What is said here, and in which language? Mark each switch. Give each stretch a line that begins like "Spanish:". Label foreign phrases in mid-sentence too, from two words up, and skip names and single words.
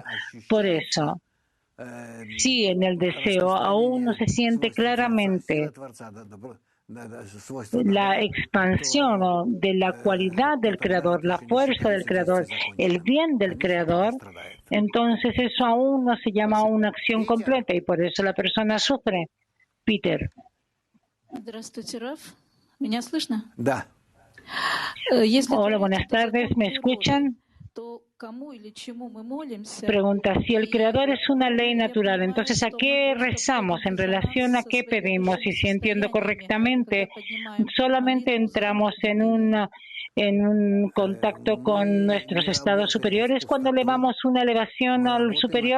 Spanish: Por eso, si en el deseo aún no se siente claramente la expansión de la cualidad del Creador, la fuerza del Creador, el bien del Creador, entonces eso aún no se llama una acción completa y por eso la persona sufre. Peter.
Russian: Здравствуйте, Раф. ¿Me слышно? Да.
Spanish: Hola, buenas tardes. ¿Me escuchan? Pregunta, si el Creador es una ley natural, entonces ¿a qué rezamos? ¿En relación a qué pedimos? Y si entiendo correctamente, solamente entramos en en un contacto con nuestros estados superiores cuando elevamos una elevación al superior?